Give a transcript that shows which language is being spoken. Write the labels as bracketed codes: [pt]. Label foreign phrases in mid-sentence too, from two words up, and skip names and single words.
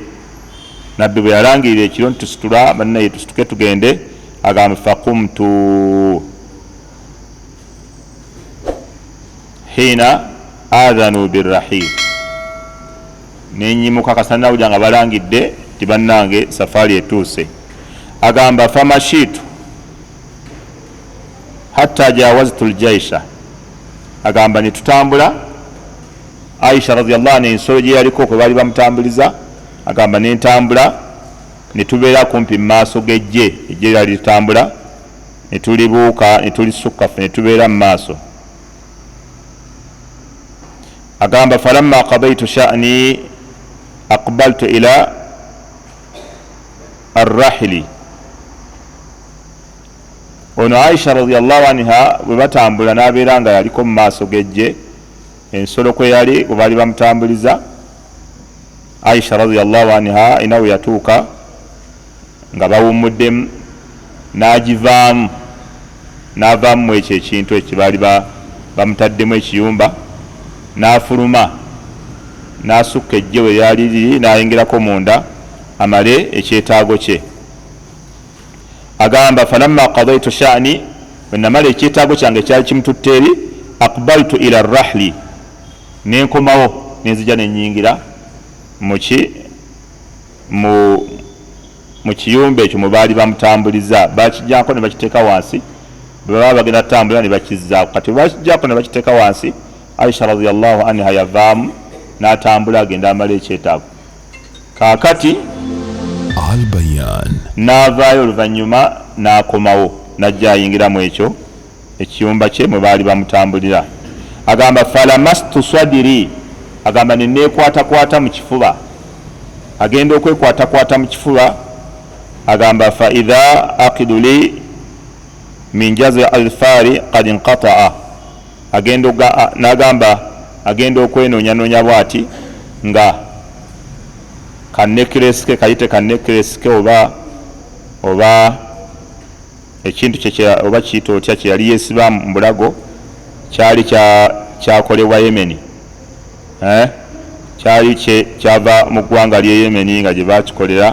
[lg] Nabbi bwe yalangirira ekiro ntusitula bannaye tusituke tugende. Agamba [ar] فقمت حين آذنوا بالرحيل, [lg] nenyimuka kasanawulira nga balangidde tibannange safari etuuse. Agamba [ar] فمشيت حتى جاوزت الجيش, [lg] agamba netutambula. Aisha [ar] رضي الله عنها [lg] ensolo gye yaliko kwe baali bamutambuliza, agamba nentambula netubeera kumpi mumaaso g'ejje lyali litambula, netulibuuka netulisukka ffe netubeera mu maaso. [ar] Agamba فلما قضيت شأني أقبلت إلى الرحل. [lg] Ono Aisha [ar] رضي الله عنها [lg] bwe batambula n'abeera nga yaliko mu maaso g'ejje ensolo kwe yali bwe baali bamutambuliza. Aisha [ar] رضي الله عنها [lg] inawe yatuuka nga bawumuddemu, n'agivaamu n'avaamu ekyo ekintu ekyo baali bamutaddemu ekiyumba, n'afuluma n'asukka ejje we lyali liri n'ayingirako munda amale ekyetaago kye. Agamba [ar] فلما قضيت شأني, [lg] bwe namala ekyetaago kyange kyali kimututte eri, [ar] أقبلت إلى الرحل, [lg] nenkomawo nenzija nenyingira mu kiyumba ekyo mwe baali bamutambuliza. Bakijjako ne bakiteeka wansi, bwe baba bagenda tutambula ne bakizzaako. Kati bakijjako ne bakiteeka wansi, Aisha [ar] رضي الله عنها [lg] yavaamu n'atambula agenda amala ekyetaago. Kaakati Al Bayan. n'avaayo oluvannyuma n'akomawo n'ajja ayingiramu ekyo ekiyumba kye mwe baali bamutambulira. Agamba [ar] فلمست صدري, [lg] agamba neneekwatakwata mu kifuba. Agenda okwekwatakwata mu kifuba. Agamba [ar] فإذا عقد لي من جزع ظفار قد انقطع, [lg] n'agamba agenda okwenoonya bw'ati nga kanekreske kayite kanekreske oba ekintu oba kiyita otya kyeyali yesiba mu bulago kyali kyakolebwa Yemeni, kyali kyava mu ggwanga lye Yemeni nga gye bakikolera.